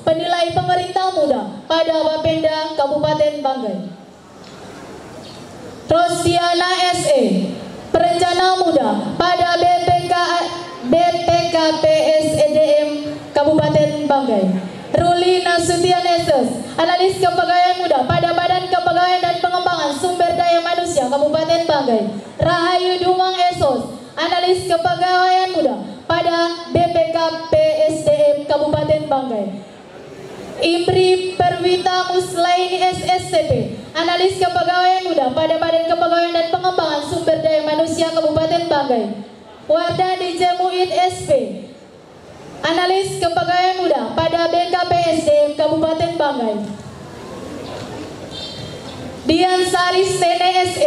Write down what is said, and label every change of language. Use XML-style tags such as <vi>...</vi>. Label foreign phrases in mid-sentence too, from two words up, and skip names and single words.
<id>Penilai Pemerintah Muda pada Bapenda Kabupaten Banggai, Rosdiana SE. Perencana Muda pada BPKPSDM Kabupaten Banggai, Ruli Nasution Esos. Analis Kepegawaian Muda pada Badan Kepegawaian dan Pengembangan Sumber Daya Manusia Kabupaten Banggai, Rahayu Dumang Esos. Analis Kepegawaian Muda pada BPKPSDM Kabupaten Banggai, Imri Perwita Muslaini SSTP. Analis Kepegawaian Muda pada Badan Kepegawaian dan Pengembangan Sumber Daya Manusia Kabupaten Banggai, Wardani Jemuid SP. Analis Kepegawaian Muda pada BKPSDM Kabupaten Banggai, Dian Saris Tene SE.</id>